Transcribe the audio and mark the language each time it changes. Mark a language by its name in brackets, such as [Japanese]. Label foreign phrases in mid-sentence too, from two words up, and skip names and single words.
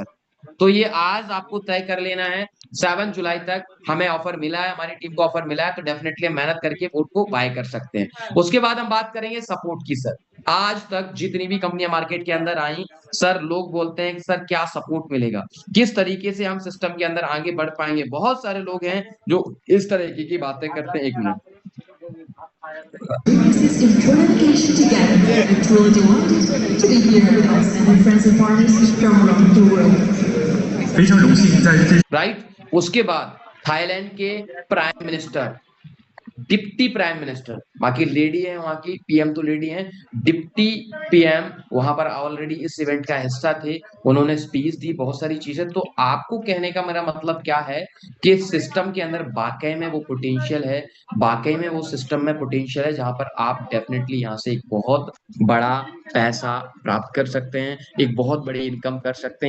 [Hindi] तो ये आज आपको तय कर लेना है। 7 जुलाई तक हमें ऑफर मिला है, हमारी टीम को ऑफर मिला है, तो डेफिनेटली हम मेहनत करके बोट को बाय कर सकते हैं। उसके बाद हम बात करेंगे सपोर्ट की सर। आज तक जितनी भी कंपनियां मार्केट के अंदर आई सर, लोग बोलते हैं कि सर क्या सपोर्ट मिलेगा, किस तरीके से हम सिस्टम के अंदर आगे बढ़ पाएंगे। बहुत सारे लोग हैं जो इस तरीके की बातें करते हैं। एक मिनट, [English] This important occasion together, I'm truly delighted to be here with us and my friends and partners from around the world. [Chinese] 非常荣幸在这 [Hindi] राइट। उसके बाद थाईलैंड के [English] prime minister, deputy prime minister, [Hindi] बाकी लेडी है वहां की, पीएम तो लेडी है, [English] deputy PM [Hindi] वहां पर ऑलरेडी इस इवेंट का हिस्सा थे, उन्होंने स्पीच दी, बहुत सारी चीजें। तो आपको कहने का मेरा मतलब क्या है कि सिस्टम के अंदर वाकई में वो पोटेंशियल है, वाकई में वो सिस्टम में पोटेंशियल है जहां पर आप डेफिनेटली यहाँ से एक बहुत बड़ा पैसा प्राप्त कर सकते हैं, एक बहुत बड़ी इनकम कर सकते हैं।